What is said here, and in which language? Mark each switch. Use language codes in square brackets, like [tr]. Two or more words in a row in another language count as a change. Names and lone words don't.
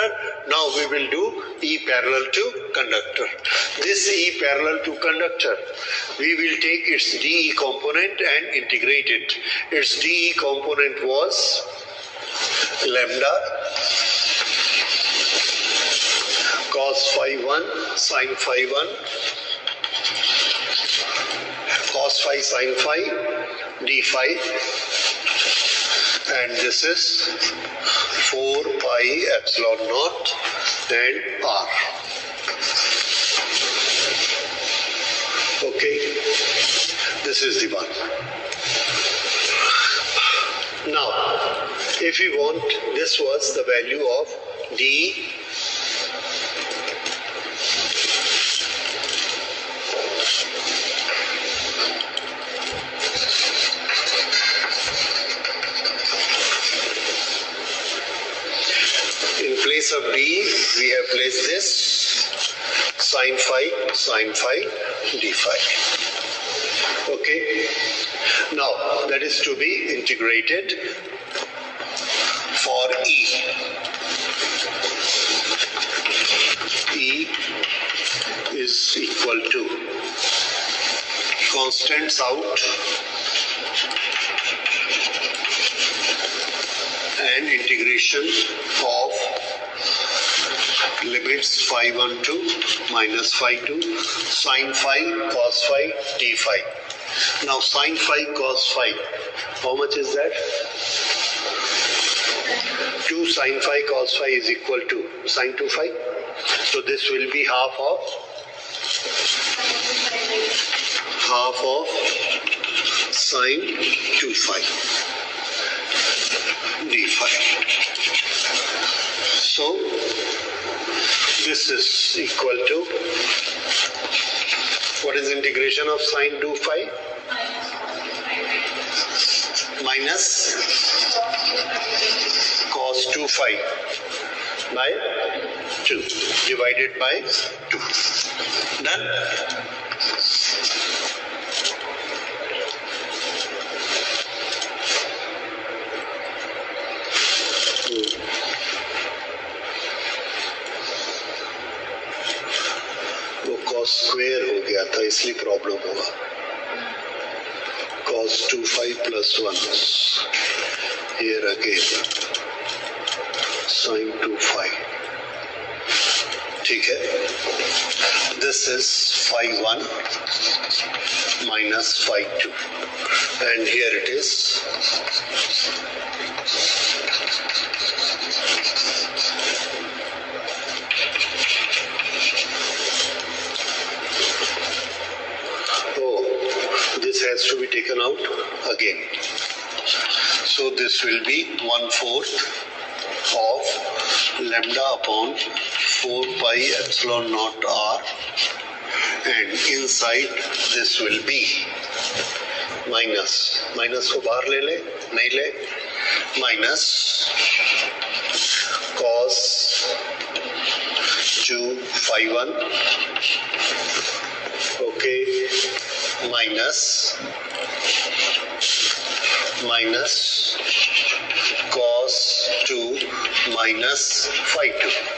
[en] Now we will do E parallel to conductor. This E parallel to conductor, we will take its dE component and integrate it. Its dE component was lambda cos phi 1 sin phi 1 cos phi sin phi d phi, and this is 4 pi epsilon naught and R. Okay, this is the one. Now, if we want, this was the value of d. In place of d, we have placed this sin phi d phi. Okay. Now that is to be integrated for E. E is equal to constants out and integration of limits phi 1 to minus phi 2 sin phi cos phi d phi. Now sin phi cos phi, how much is that? 2 sin phi cos phi is equal to sin 2 phi. So this will be half of sin 2 phi d phi. So this is equal to, what is integration of sin 2 phi? Minus cos 2 phi by 2 divided by 2. Done? [hi] वो [en] cos square [hi] हो गया था, इसलिए प्रॉब्लम हुआ. [en] Cos 2 phi plus 1. Here again sin 2 phi. [hi] ठीक है. [en] This is phi 1 minus phi 2, and here it is this has to be taken out again. So this will be 1/4 of lambda upon 4 pi epsilon naught r, and inside this will be minus [hi] को बाहर ले ले, नहीं ले, [en] minus cos 2 phi 1, okay, minus cos 2 minus phi 2.